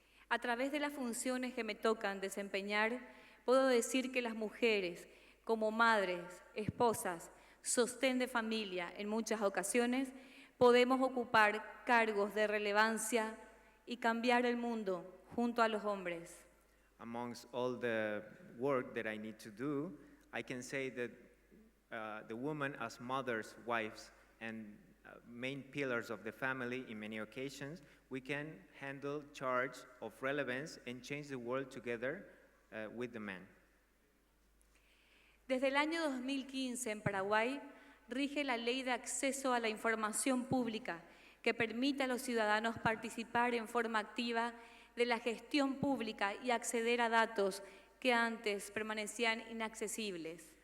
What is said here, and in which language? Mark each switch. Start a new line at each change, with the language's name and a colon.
Spanish: A través de las funciones que me tocan desempeñar, puedo decir que las mujeres, como madres, esposas, sostén de familia en muchas ocasiones, podemos ocupar cargos de relevancia y cambiar el mundo junto a los hombres.
English: Amongst all the work that I need to do, I can say that the women as mothers, wives, and main pillars of the family in many occasions, we can handle charge of relevance and change the world together with the men.
Spanish: Desde el año 2015 en Paraguay rige la Ley de Acceso a la Información Pública que permite a los ciudadanos participar en forma activa de la gestión pública y acceder a datos que antes permanecían inaccesibles.